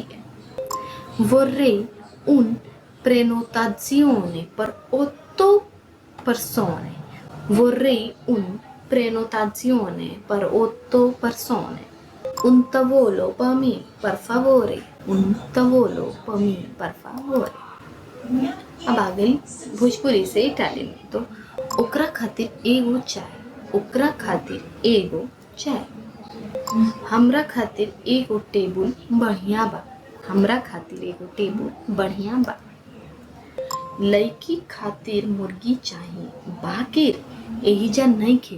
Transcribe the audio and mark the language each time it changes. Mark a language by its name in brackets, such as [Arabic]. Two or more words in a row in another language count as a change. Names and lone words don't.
[Italian] vorrei un prenotazione per 8 persone। vorrei un prenotazione per 8 persone। un tavolo per me per favore। un tavolo per me per favore। [Bhojpuri] अब आ गई भोजपुरी से इटालियन में, तो ओकरा खातिर एगो चाय। ओकरा खातिर एगो चाय। हमरा खातिर एगो टेबल बढ़िया बा। हमरा खातिर एगो टेबल बढ़िया बा। लड़की खातिर मुर्गी चाहिए बाकिर एहिजा नइखे।